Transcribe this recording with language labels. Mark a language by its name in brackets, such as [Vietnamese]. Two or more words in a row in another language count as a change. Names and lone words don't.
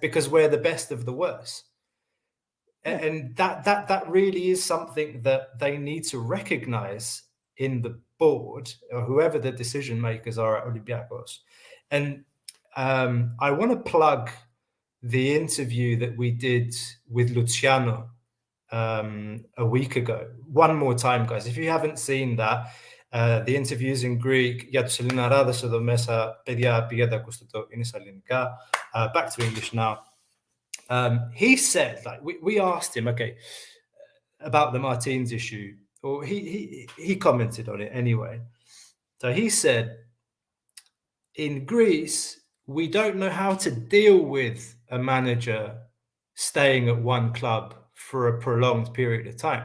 [English] Because we're the best of the worst. And that really is something that they need to recognize in the board or whoever the decision makers are at Olympiacos. And I want to plug the interview that we did with Luciano a week ago. One more time, guys. If you haven't seen that, the interview's in Greek. [Greek] Για τους Ελληναράδες εδώ μέσα, παιδιά, πήγαινε ακούστε το, είναι στα ελληνικά. [English] Back to English now. He said, like, we asked him, okay, about the Martins issue, or he commented on it anyway. So he said, in Greece, we don't know how to deal with a manager staying at one club for a prolonged period of time.